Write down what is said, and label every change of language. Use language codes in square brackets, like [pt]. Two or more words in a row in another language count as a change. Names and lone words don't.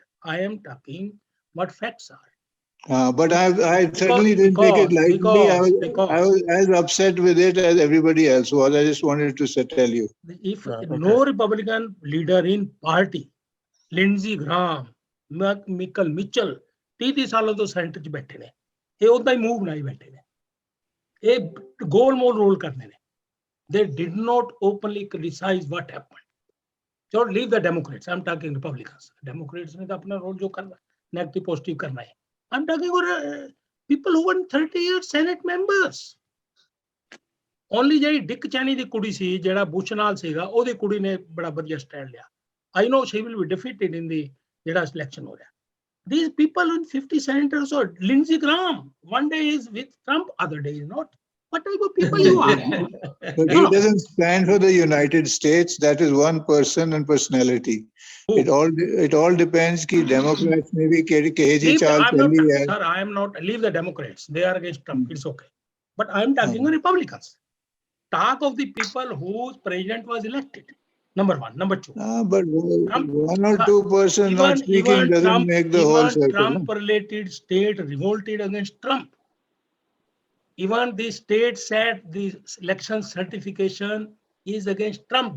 [en] I am talking what facts are. But I certainly didn't take it lightly. I was as upset with it as everybody else was. I just wanted to tell you. If no Republican leader in party, [pa] Lindsey Graham, Michael Mitchell, 30 ਸਾਲਾਂ ਤੋਂ ਸੈਂਟਰ 'ਚ ਬੈਠੇ ਨੇ, ਇਹ ਉਹਦਾ ਹੀ ਮੂਵ ਬਣਾਈ ਬੈਠੇ ਨੇ, ਇਹ ਗੋਲ ਮੋਲ ਰੋਲ ਕਰਨੇ ਨੇ। [en] They did not openly criticize what happened. So leave the Democrats. I'm talking Republicans. [hi] Democrats ने तो अपना रोल जो करना है, [en] negative positive [hi] करना है। [en] I'm talking about people who were 30 years Senate members. [pa] Only ਜਿਹੜੀ ਡਿਕ ਚੈਨੀ ਦੀ ਕੁੜੀ ਸੀ, ਜਿਹੜਾ ਬੁਸ਼ ਨਾਲ ਸੀਗਾ, ਉਹਦੀ ਕੁੜੀ ਨੇ ਬੜਾ ਵਧੀਆ ਸਟੈਂਡ ਲਿਆ। [en] I know she will be defeated in the [pa] ਜਿਹੜਾ ਸਿਲੈਕਸ਼ਨ ਹੋ ਰਿਹਾ। [en] These people in 50 senators or Lindsey Graham, one day is with Trump, other day is not. What type of people you are? But he doesn't stand for the United States. That is one person and personality. Who? It all depends [hi] कि Democrats में भी केजी चाल चली है। [en] Sir, I am not. Leave the Democrats. They are against Trump. It's okay. But I am talking of Republicans. Talk of the people whose president was elected. Number one. Number two. But Trump, 1 or 2 person not speaking doesn't make the whole circle. Trump-related state revolted against Trump. Even the state said the election certification is against Trump.